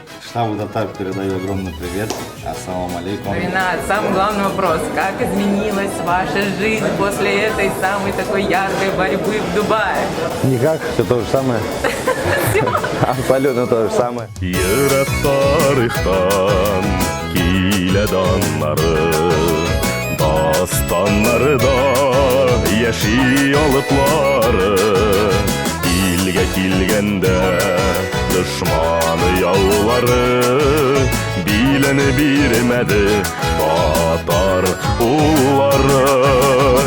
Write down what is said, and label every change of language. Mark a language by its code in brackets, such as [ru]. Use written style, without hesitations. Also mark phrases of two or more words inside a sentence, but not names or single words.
[ru] Штабу Татар передаю огромный привет. [ar] السلام عليكم. [ru] Ренат, самый главный вопрос. Как изменилась ваша жизнь после этой самой такой яркой борьбы в Дубае? Никак, все то же самое. Абсолютно то же самое. [tt] Йөрәк тарихтан киләде аннары, дастаннарда яши алыплары. Илгә килгәндә дошман яулары, билене бирмәде татар уллары.